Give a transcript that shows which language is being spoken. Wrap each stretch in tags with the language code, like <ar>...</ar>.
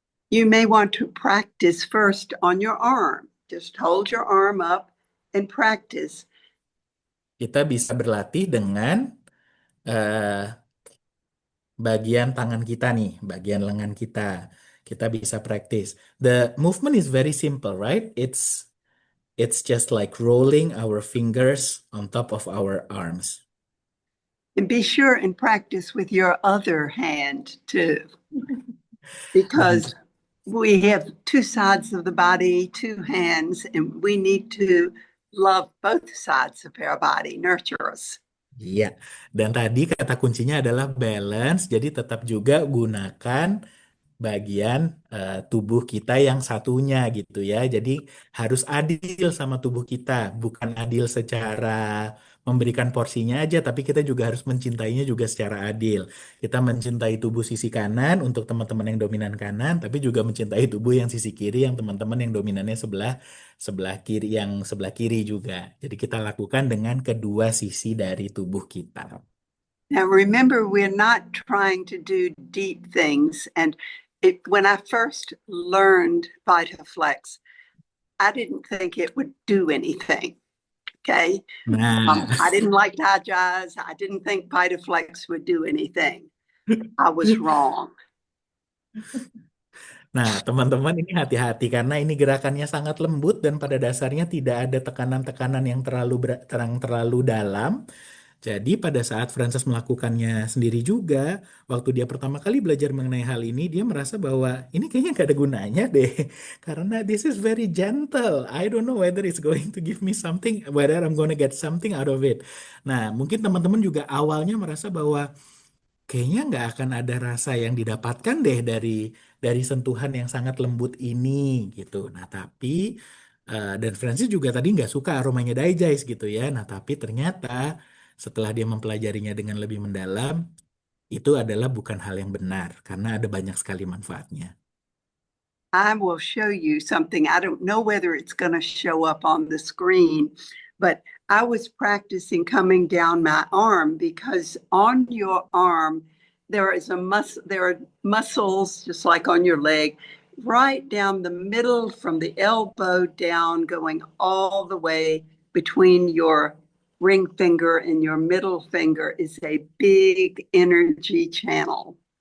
<en>You may want to practice first on your arm. Just hold your arm up and practice.</en> <id>Kita bisa berlatih dengan bagian tangan kita nih, bagian lengan kita. Kita bisa praktis.</id> <en>The movement is very simple, right? It's just like rolling our fingers on top of our arms. And be sure and practice with your other hand too, because we have two sides of the body, two hands, and we need to love both sides of our body, nurture us.</en> <id>Iya, dan tadi kata kuncinya adalah balance, jadi tetap juga gunakan bagian tubuh kita yang satunya gitu ya. Jadi harus adil sama tubuh kita, bukan adil secara memberikan porsinya aja, tapi kita juga harus mencintainya juga secara adil. Kita mencintai tubuh sisi kanan untuk teman-teman yang dominan kanan, tapi juga mencintai tubuh yang sisi kiri yang teman-teman yang dominannya sebelah sebelah kiri yang sebelah kiri juga. Jadi kita lakukan dengan kedua sisi dari tubuh kita.</id> <en>Now, remember, we're not trying to do deep things. And when I first learned VitaFlex, I didn't think it would do anything. Okay. Nah, I didn't like Digest. I didn't think VitaFlex would do anything. I was wrong.</en> <id>nah, teman-teman ini hati-hati karena ini gerakannya sangat lembut dan pada dasarnya tidak ada tekanan-tekanan yang terlalu dalam. Jadi pada saat Frances melakukannya sendiri juga, waktu dia pertama kali belajar mengenai hal ini, dia merasa bahwa ini kayaknya gak ada gunanya deh.</id> <en>Karena this is very gentle. I don't know whether it's going to give me something, whether I'm gonna get something out of it.</en> <id>Nah, mungkin teman-teman juga awalnya merasa bahwa kayaknya nggak akan ada rasa yang didapatkan deh dari sentuhan yang sangat lembut ini gitu. Nah, tapi dan Francis juga tadi nggak suka aromanya Digest gitu ya. Nah, tapi ternyata setelah dia mempelajarinya dengan lebih mendalam, itu adalah bukan hal yang benar karena ada banyak sekali manfaatnya.</id> <en>I will show you something. I don't know whether it's going to show up on the screen, but I was practicing coming down my arm because on your arm there are muscles just like on your leg, right down the middle from the elbow down, going all the way between your ring finger and your middle finger is a big energy channel.</en>